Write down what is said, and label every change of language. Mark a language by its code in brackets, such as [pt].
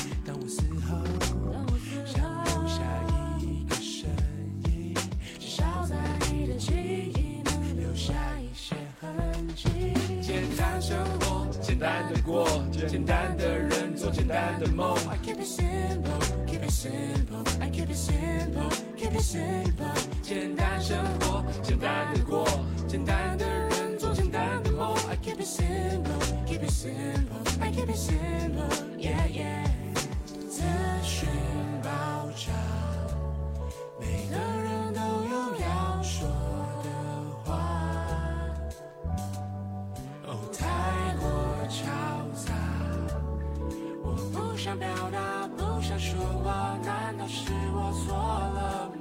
[zh] 当我死后，当我死后，想留下一个身影，至少在你的记忆能留下一些痕迹。简单生活，简单的过，简单的人，做简单的梦。 [en] I keep it simple, keep it simple, I keep it simple, keep it simple。 [zh] 简单生活，简单的过，简单的人，做简单的梦。 [en] I keep it simple, keep it simple, I keep it simple, yeah yeah。 [zh] 资讯爆炸，每个人都有要说的话。 Oh， 太过嘈杂，我不想表达，不想说话，难道是我错了？